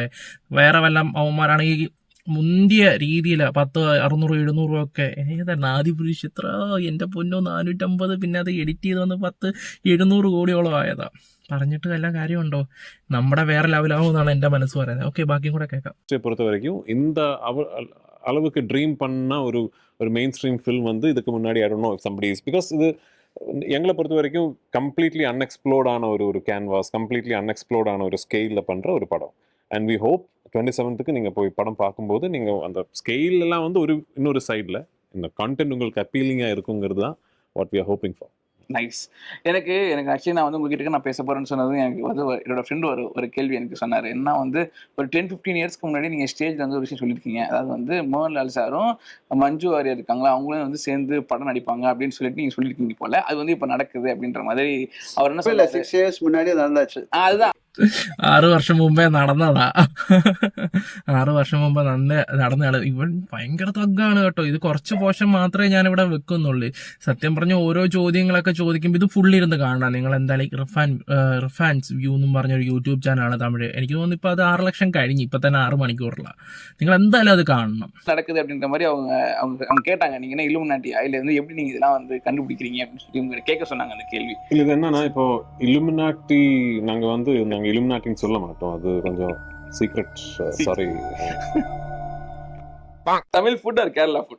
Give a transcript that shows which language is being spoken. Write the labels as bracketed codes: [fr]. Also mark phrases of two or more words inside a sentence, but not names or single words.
[ml] വേറെ വല്ല അവന്മാരാണെങ്കിൽ മുന്തിയ രീതിയിൽ 10, 600, 700 ഒക്കെ ഏതാണ് ആദിപുരുഷ് ഇത്ര എൻ്റെ പൊന്നോ 450, പിന്നെ അത് എഡിറ്റ് ചെയ്ത് വന്ന് 10, 700 കോടിയോളം ആയതാ. പറഞ്ഞിട്ട് വല്ല കാര്യമുണ്ടോ? നമ്മുടെ വേറെ ലെവലാവും എന്നാണ് എൻ്റെ മനസ്സ് പറയുന്നത്. ഓക്കെ, ബാക്കിയും കൂടെ കേൾക്കാം. [ta] பொறுத்த வரைக்கும் இந்த அளவுக்கு ட்ரீம் பண்ண ஒரு [en] main stream film [ta] வந்து இதுக்கு முன்னாடி [en] I don't know if somebody is, because [ta] இது எங்களை பொறுத்த வரைக்கும் [en] completely unexplored [ta] ஆன ஒரு கேன்வாஸ், [en] completely unexplored [ta] ஆன ஒரு ஸ்கேலில் பண்ணுற ஒரு படம். [en] and we hope [ta] 27th நீங்கள் போய் படம் பார்க்கும்போது நீங்கள் அந்த ஸ்கெயில் எல்லாம் வந்து இன்னொரு சைடில் இந்த கான்டென்ட் உங்களுக்கு அப்பீலிங்காக இருக்குங்கிறது தான் [en] what we are hoping for. [ta] நைஸ். எனக்கு ஆக்சுவலி நான் வந்து உங்ககிட்ட நான் பேச போறேன்னு சொன்னது எனக்கு வந்து என்னோட ஃப்ரெண்டு ஒரு கேள்வி எனக்கு சொன்னார். என்ன வந்து ஒரு 10-15 இயர்ஸ்க்கு முன்னாடி நீங்கள் ஸ்டேஜில் வந்து ஒரு விஷயம் சொல்லியிருக்கீங்க. அதாவது வந்து மோகன்லால் சாரும் மஞ்சு வாரியர் இருக்காங்களா, அவங்களும் வந்து சேர்ந்து படம் நடிப்பாங்க அப்படின்னு சொல்லிட்டு நீங்கள் சொல்லியிருக்கீங்க போல. அது வந்து இப்போ நடக்குது அப்படின்ற மாதிரி அவர் என்ன சொல்ல 6 years முன்னாடி நடந்தாச்சு. அதுதான் [ml] 6 വർഷം മുമ്പേ നടന്നതാ. 6 വർഷം മുമ്പ് നടന്നതാണ്. ഇവൻ ഭയങ്കര തഗ്ഗാണ് കേട്ടോ. ഇത് കുറച്ച് പോർഷൻ മാത്രമേ ഞാനിവിടെ വെക്കുന്നുള്ളൂ. സത്യം പറഞ്ഞ ഓരോ ചോദ്യങ്ങളൊക്കെ ചോദിക്കുമ്പോൾ ഇത് ഫുള്ളിരുന്ന് കാണണം. നിങ്ങൾ എന്തായാലും ഇർഫാൻസ് വ്യൂ എന്നും പറഞ്ഞൊരു യൂട്യൂബ് ചാനലാണ് തമിഴ്. എനിക്ക് തോന്നുന്നു ഇപ്പോൾ അത് 6 ലക്ഷം കഴിഞ്ഞ്, ഇപ്പം തന്നെ 6 മണിക്കൂറിലാണ്. നിങ്ങൾ എന്തായാലും അത് കാണണം. [ta] நடக்குது அப்படின்ற மாதிரி அவங்க கேட்டாங்க, நீங்க என்ன இலுமினாட்டியா இல்ல வந்து எப்படி நீங்க இதெல்லாம் வந்து கண்டுபிடிக்கிறீங்க அப்படின்னு சொல்லி உங்க கேட்க சொன்னாங்க அந்த கேள்வி. இல்லை, இது என்னன்னா இப்போ இலுமினாட்டி நாங்கள் இலுமினாட்டின்னு சொல்ல மாட்டோம். அது கொஞ்சம் சீக்ரெட். சாரி. [en] Tamil food or Kerala food?